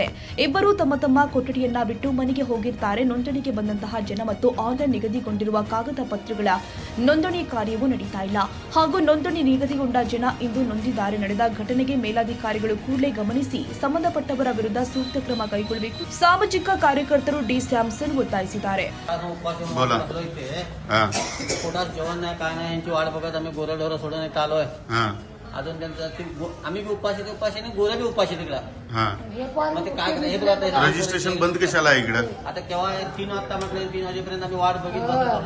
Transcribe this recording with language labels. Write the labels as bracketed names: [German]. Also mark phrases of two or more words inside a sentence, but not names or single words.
[Kannada] ಇಬ್ಬರು ತಮ್ಮ ತಮ್ಮ ಕೊಠಡಿಯನ್ನ ಬಿಟ್ಟು ಮನೆಗೆ ಹೋಗಿರ್ತಾರೆ. ನೋಂದಣಿಗೆ ಬಂದಂತಹ ಜನ ಮತ್ತು ಆನ್ಲೈನ್ ನಿಗದಿಗೊಂಡಿರುವ ಕಾಗದ ಪತ್ರಗಳ ನೋಂದಣಿ ಕಾರ್ಯವೂ ನಡೀತಾ ಇಲ್ಲ. ಹಾಗೂ ನೋಂದಣಿ ನಿಗದಿಗೊಂಡ ಜನ ಇಂದು ನೊಂದಿದ್ದಾರೆ. ನಡೆದ ಘಟನೆಗೆ ಮೇಲಾಧಿಕಾರಿಗಳು ಕೂಡಲೇ ಗಮನಿಸಿ ಸಂಬಂಧಪಟ್ಟವರ ವಿರುದ್ಧ ಸೂಕ್ತ ಕ್ರಮ ಕೈಗೊಳ್ಳಬೇಕು. ಸಾಮಾಜಿಕ ಕಾರ್ಯಕರ್ತರು डी सॅमसन ಒತ್ತಾಯಿಸಿದ್ದಾರೆ. [Marathi] जेवण नाही काय नाही यांची वाट बघत आम्ही गोरढोर सोडून इथं आलोय. अजून त्यांचं आम्ही बी उपाशी आणि गोरे बी उपाशी तिकडं. मग ते काय हे बघा रजिस्ट्रेशन बंद कशाला आहे इकडं? आता केव्हा 3 वाजता म्हटलं 3 वाजेपर्यंत आम्ही वाट बघित बसलो.